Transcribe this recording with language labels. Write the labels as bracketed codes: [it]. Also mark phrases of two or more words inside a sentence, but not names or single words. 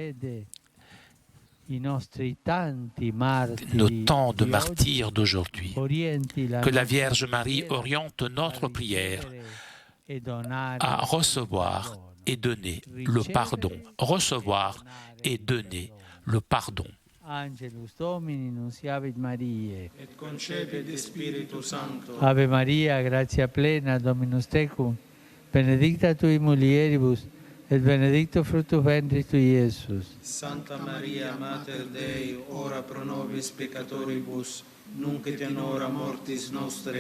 [fr] nos temps de martyrs d'aujourd'hui, que la Vierge Marie oriente notre prière à recevoir et donner le pardon, recevoir et donner le pardon. [la] Angelus Domini, nunciavit Mariae. Et concepit Spiritus Sancto. Ave Maria, gratia plena, Dominus tecum, benedicta tui mulieribus, et benedictus fructus ventris tui, Iesus. Santa Maria, Mater Dei, ora pro nobis peccatoribus, nunc et in hora mortis nostre.